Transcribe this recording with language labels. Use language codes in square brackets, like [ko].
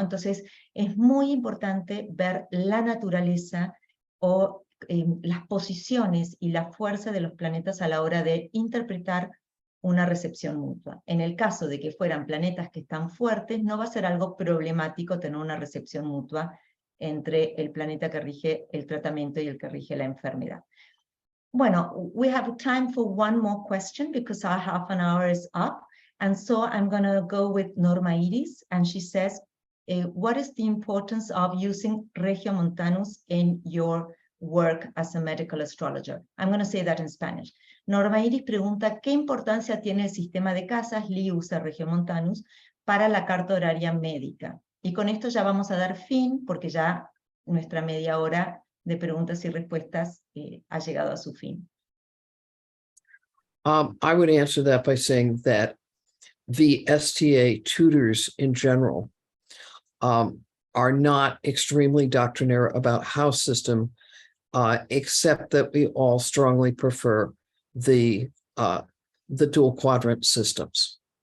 [es] Entonces, es muy importante ver la naturaleza o las posiciones y la fuerza de los planetas a la hora de interpretar una recepción mutua. En el caso de que fueran planetas que están fuertes, no va a ser algo problemático tener una recepción mutua entre el planeta que rige el tratamiento y el que rige la enfermedad. [en] Bueno, we have time for one more question because our half an hour is up. And so I'm going to go with Norma Iris, and she says, what is the importance of using Regiomontanus in your work as a medical astrologer? I'm going to say that in Spanish. [es] Norma Iris pregunta, ¿qué importancia tiene el sistema de casas? Lee usa Regiomontanus para la carta horaria médica. Y con esto ya vamos a dar fin, porque ya nuestra media hora de preguntas y respuestas ha llegado a su fin. [en] I would answer that by saying that the STA tutors in general are not extremely doctrinaire about house system, except that we all strongly prefer the dual quadrant systems.